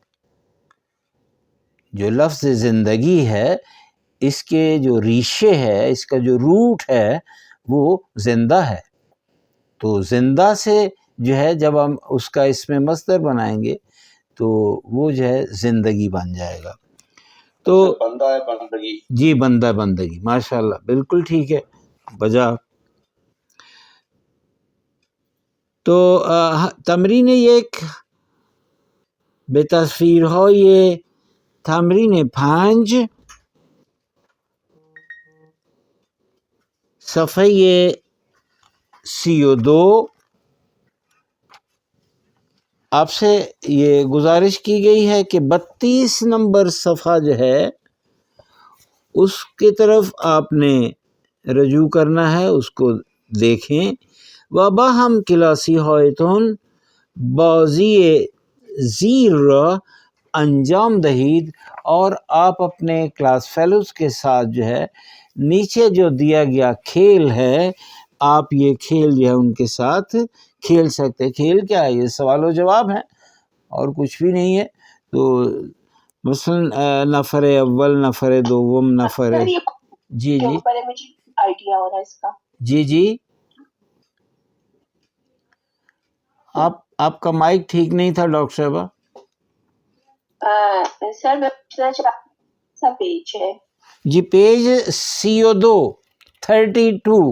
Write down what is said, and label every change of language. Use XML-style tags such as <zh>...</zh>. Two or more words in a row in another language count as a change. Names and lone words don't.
<ur>جو لفظ زندگی ہے اس کے جو ریشے ہے، اس کا جو روٹ ہے وہ زندہ ہے، تو زندہ سے جو ہے جب ہم اس کا اس میں مصدر بنائیں گے تو وہ جو ہے زندگی بن جائے گا۔ تو بندہ ہے بندگی، جی بندہ بندگی، ماشاءاللہ بالکل ٹھیک ہے بجا۔</ur> <fa>تو تمرین یک به تصویرهای تمرین 5 صفحه</fa> <ur>32 آپ سے یہ گزارش کی گئی ہے کہ 32 نمبر صفحہ جو ہے اس کی طرف آپ نے رجوع کرنا ہے، اس کو دیکھیں۔</ur> <fa>و با ہم کلاسی ہایتون بازی زیر انجام دہید،</fa> <ur>اور آپ اپنے</ur> <en>class fellows</en> <ur>کے ساتھ جو ہے نیچے جو دیا گیا کھیل ہے، آپ یہ کھیل جو ہے ان کے ساتھ کھیل سکتے. کھیل کیا ہے؟ یہ سوال و جواب ہے اور کچھ بھی نہیں ہے. تو مثلا</ur> <fa>نفر اول، نفر دوم، نفر</fa> <ur>سر، یہ جی کے جی اوپر ہے، مجھے آئیڈیا ہو رہا ہے اس کا. جی جی آپ کا مائک ٹھیک نہیں تھا ڈاکٹر صاحبہ. سر میں پوچھنا چاہ سا پیج ہے. جی پیج CO2 32.</ur>